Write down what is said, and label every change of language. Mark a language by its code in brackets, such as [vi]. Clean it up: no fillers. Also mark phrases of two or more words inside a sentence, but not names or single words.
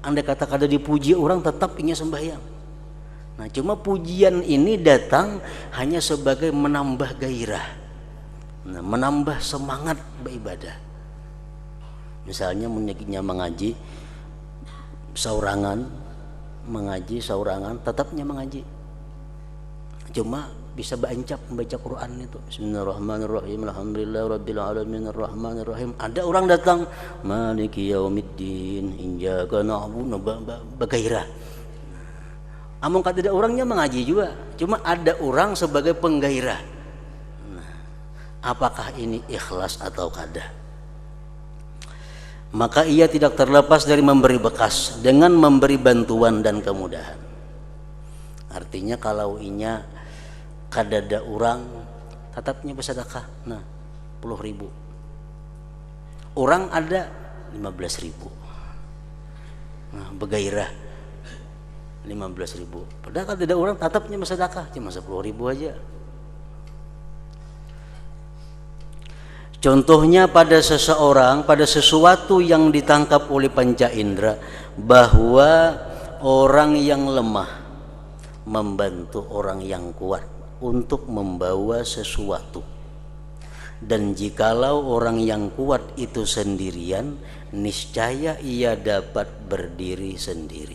[bjn] Andai kata kada dipuji orang, tetapnya sembahyang. Nah, cuma pujian ini datang hanya sebagai menambah gairah, nah, menambah semangat beribadah. Misalnya menyakitnya mengaji saurangan, tetapnya mengaji. Cuma bisa bancap membaca Quran itu. [ar] بسم الله الرحمن الرحيم. الحمد لله رب العالمين الرحمن الرحيم. [bjn] Ada orang datang, [ar] مالك يوم الدين، إياك نعبد, [bjn] bagairah. Among kata ada orangnya mengaji juga. Cuma ada orang sebagai penggairah. Nah, apakah ini ikhlas atau kada? [id] Maka ia tidak terlepas dari memberi bekas dengan memberi bantuan dan kemudahan. [bjn] Artinya kalau inya kadada orang tetapnya bersedekah, nah 10.000. Orang ada 15.000. Nah, begairah 15.000. Padahal kadada orang tetapnya bersedekah cuma 10.000 aja. [id] Contohnya pada seseorang, pada sesuatu yang ditangkap oleh panca indera, bahwa orang yang lemah membantu orang yang kuat untuk membawa sesuatu. Dan jikalau orang yang kuat itu sendirian, niscaya ia dapat berdiri sendiri.